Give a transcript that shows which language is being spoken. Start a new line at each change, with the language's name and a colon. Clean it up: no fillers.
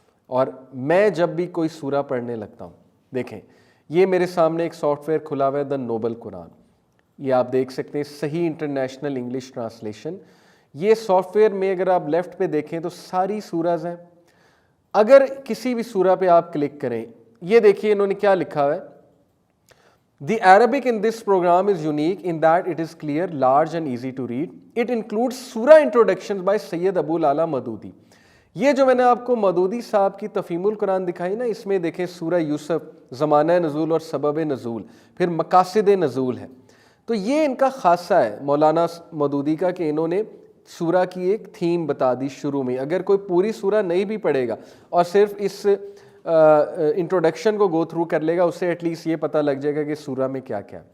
Urdu: اور میں جب بھی کوئی سورہ پڑھنے لگتا ہوں، دیکھیں یہ میرے سامنے ایک سافٹ ویئر کھلا ہوا ہے، دا نوبل قرآن. یہ آپ دیکھ سکتے ہیں، صحیح انٹرنیشنل انگلش ٹرانسلیشن. یہ سافٹ ویئر میں اگر آپ لیفٹ پہ دیکھیں تو ساری سورہز ہیں. اگر کسی بھی سورہ پہ آپ کلک کریں، یہ دیکھیے انہوں نے کیا لکھا ہوا ہے.
English: The Arabic in this program is unique in that it is clear, large and easy to read. It includes surah introductions by Sayyid Abu Lala Maududi.
Urdu: یہ جو میں نے آپ کو مودودی صاحب کی تفہیم القرآن دکھائی نا، اس میں دیکھیں سورہ یوسف، زمانہ نزول اور سبب نزول، پھر مقاصد نزول ہے. تو یہ ان کا خاصہ ہے مولانا مودودی کا کہ انہوں نے سورہ کی ایک تھیم بتا دی شروع میں. اگر کوئی پوری سورہ نہیں بھی پڑھے گا اور صرف اس انٹروڈکشن کو گو تھرو کر لے گا، اسے ایٹ لیسٹ یہ پتہ لگ جائے گا کہ سورہ میں کیا کیا ہے.